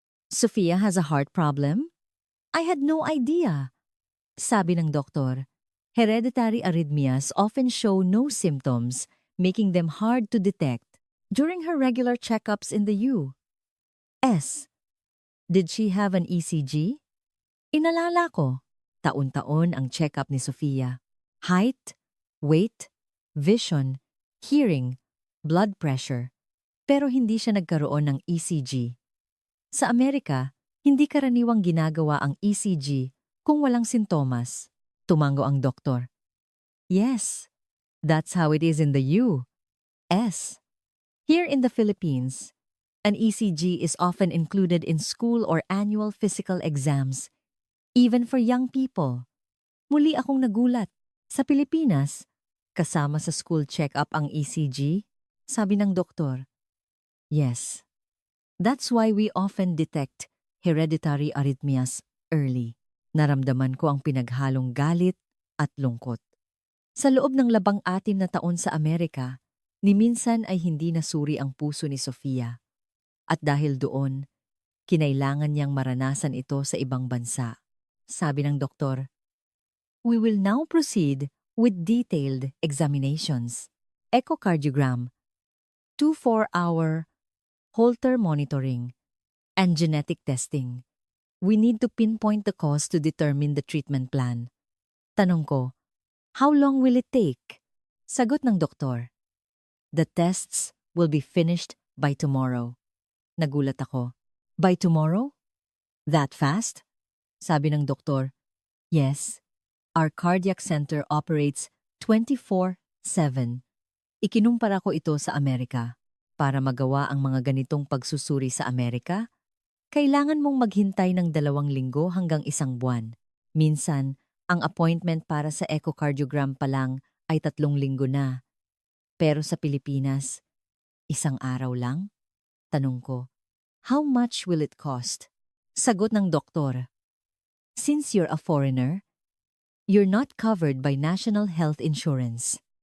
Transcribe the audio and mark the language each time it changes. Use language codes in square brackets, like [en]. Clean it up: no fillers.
[en] Sofia has a heart problem? I had no idea. [tl] Sabi ng doktor, [en] hereditary arrhythmias often show no symptoms, making them hard to detect. During her regular checkups in the U.S., did she have an ECG? [tl] Inalala ko, taon-taon ang check-up ni Sofia. [en] Height, weight, vision, hearing, blood pressure. [tl] Pero hindi siya nagkaroon ng ECG. Sa Amerika, hindi karaniwang ginagawa ang ECG kung walang sintomas. Tumango ang doktor. [en] Yes, that's how it is in the U.S. Here in the Philippines, an ECG is often included in school or annual physical exams, even for young people. [tl] Muli akong nagulat. Sa Pilipinas, kasama sa school check-up ang ECG? Sabi ng doktor. Yes. [en] That's why we often detect hereditary arrhythmias early. [tl] Naramdaman ko ang pinaghalong galit at lungkot. Sa loob ng 18 na taon sa Amerika, ni minsan ay hindi nasuri ang puso ni Sofia. At dahil doon, kinailangan niyang maranasan ito sa ibang bansa. Sabi ng doktor, [en] we will now proceed with detailed examinations, echocardiogram, 24-hour Holter monitoring, and genetic testing. We need to pinpoint the cause to determine the treatment plan. [tl] Tanong ko, [en] how long will it take? [tl] Sagot ng doktor, [en] the tests will be finished by tomorrow. [tl] Nagulat ako. [en] By tomorrow? That fast? [tl] Sabi ng doktor, [en] yes. Our cardiac center operates 24/7. [tl] Ikinumpara ko ito sa Amerika. Para magawa ang mga ganitong pagsusuri sa Amerika, kailangan mong maghintay ng 2 linggo hanggang 1 buwan. Minsan, ang appointment para sa echocardiogram pa lang ay 3 linggo na. Pero sa Pilipinas, 1 araw lang? Tanong ko, how much will it cost? Sagot ng doktor, since you're a foreigner, you're not covered by national health insurance.